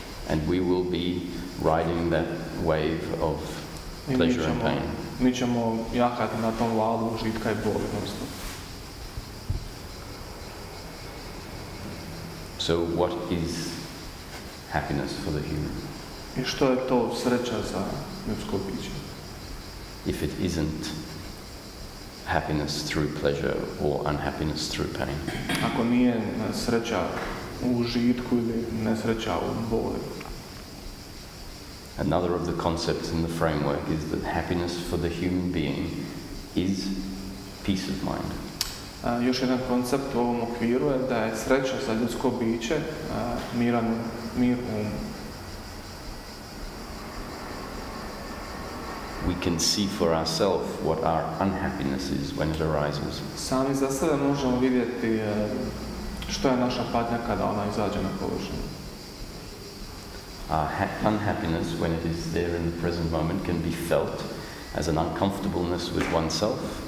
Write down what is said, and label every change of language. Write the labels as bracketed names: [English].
[English] And we will be riding that wave of pleasure and pain. [Croatian] Mi ćemo jahati na tom valu užitka i boli. [English] So what is happiness for the human? [Croatian] I što je to sreća za ljudsko biće? [English] If it isn't happiness through pleasure or unhappiness through pain. [Croatian] Ako nije sreća u užitku ili nesreća u boli. [English] Another of the concepts in the framework is that happiness for the human being is peace of mind. [Croatian] Još jedan koncept u ovom okviru je da je sreća za ljudsko biće mir um. [English] We can see for ourselves what our unhappiness is when it arises. [Croatian] Sami za sebe možemo vidjeti što je naša patnja kada ona izađe na površinu. [English] Our unhappiness, when it is there in the present moment, can be felt as an uncomfortableness with oneself.